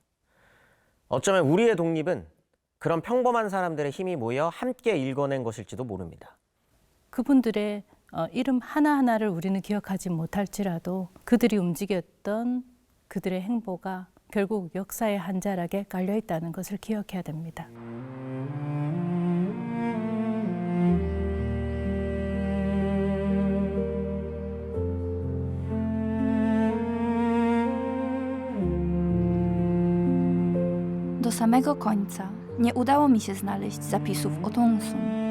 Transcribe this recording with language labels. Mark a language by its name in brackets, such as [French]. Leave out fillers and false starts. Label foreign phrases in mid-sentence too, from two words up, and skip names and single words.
[Korean] 어쩌면 우리의 독립은 그런 평범한 사람들의 힘이 모여 함께 일궈낸 것일지도 모릅니다. 그분들의 이름 하나하나를 우리는 기억하지 못할지라도 그들이 움직였던 그들의 행보가 결국 역사의 한 자락에 깔려 있다는 것을 기억해야 됩니다. [Polish] Do samego końca nie udało mi się znaleźć zapisów o Tongsun.